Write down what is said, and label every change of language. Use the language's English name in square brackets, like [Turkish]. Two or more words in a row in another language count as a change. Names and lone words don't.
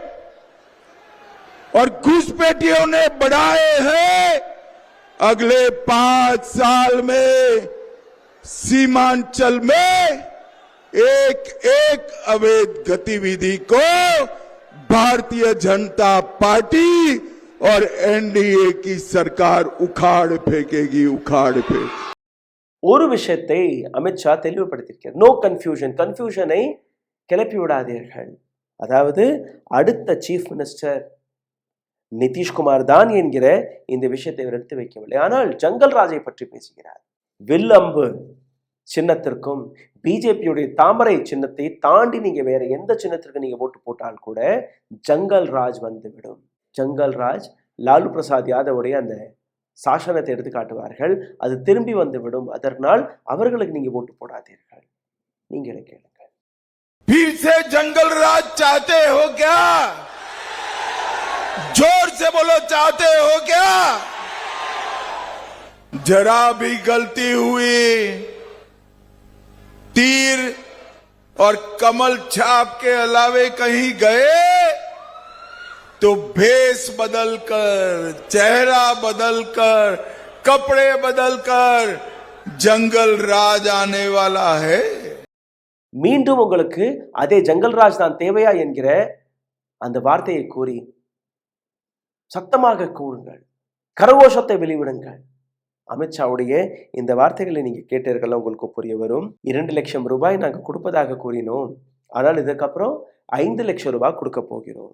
[Hindi] और घुसपैठियों ने बढ़ाए हैं, अगले 5 साल में सीमांचल में एक एक अवैध गतिविधि को भारतीय जनता पार्टी और एनडीए की सरकार उखाड़ फेंकेगी, उखाड़ फेंकेगी. [Tamil] ஒரு விஷயத்தை அமித்ஷா தெளிவுபடுத்தியிருக்கிறார். [English] no confusion, [Tamil] கன்ஃபியூஷனை கிளப்பி விடாதீர்கள். அதாவது அடுத்த [English] chief minister [Tamil] நிதிஷ்குமார் தான் என்கிற இந்த விஷயத்தை அவர் எடுத்து வைக்கவில்லை. ஆனால் ஜங்கல் ராஜை பற்றி பேசுகிறார். வில் அம்பு சின்னத்திற்கும் பிஜேபியுடைய தாமரை சின்னத்தை தாண்டி நீங்க வேற எந்த சின்னத்திற்கு நீங்க ஓட்டு போட்டால் கூட ஜங்கல் ராஜ் வந்துவிடும். ஜங்கல் ராஜ் லாலு பிரசாத் யாதவுடைய அந்த சாசனத்தை எடுத்து காட்டுவார்கள். அது திரும்பி வந்துவிடும். அதனால் அவர்களுக்கு நீங்க ஓட்டு போடாதீர்கள். நீங்களே கேளுங்க. [Hindi] फिर से जंगल राज चाहते हो क्या? जोर से बोलो, चाहते हो क्या? जरा भी गलती हुई, तीर और कमल छाप के अलावे कहीं गए तो भेष बदलकर, चेहरा बदलकर, कपड़े बदलकर जंगल राज आने वाला है. [Tamil] மீண்டும் உங்களுக்கு அதே ஜங்கல்ராஜ் தான் தேவையா என்கிற அந்த வார்த்தையை கூறி சத்தமாக கூறுங்கள், கரகோஷத்தை வெளிவிடுங்கள். அமித்ஷாவுடைய இந்த வார்த்தைகளை நீங்க கேட்டீர்கள், உங்களுக்கு புரிய வரும். 2 லட்சம் ரூபாய் நாங்கள் கொடுப்பதாக கூறினோம், ஆனால் இதுக்கப்புறம் 5 லட்சம் ரூபாய் கொடுக்க போகிறோம்.